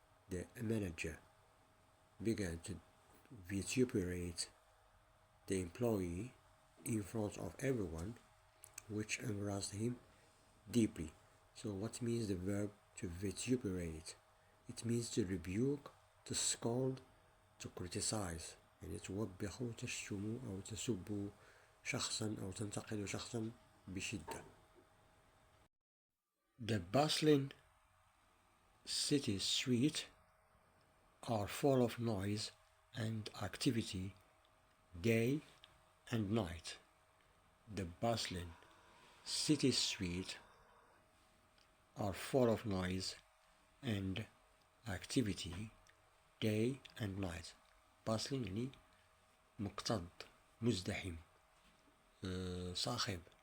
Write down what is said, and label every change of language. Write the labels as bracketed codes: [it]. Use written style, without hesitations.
[en] The manager began to vituperate the employee in front of everyone, which embarrassed him deeply. So what means the verb to vituperate? It means to rebuke, to scold, to criticize. [ar] يعني توبخوا تشتموا أو تسبوا شخصا أو تنتقدوا شخصا بشدة. [en] The bustling city streets are full of noise and activity day and night. The bustling city streets are full of noise and activity day and night. [ar] bustling يعني مكتظ مزدحم صاخب.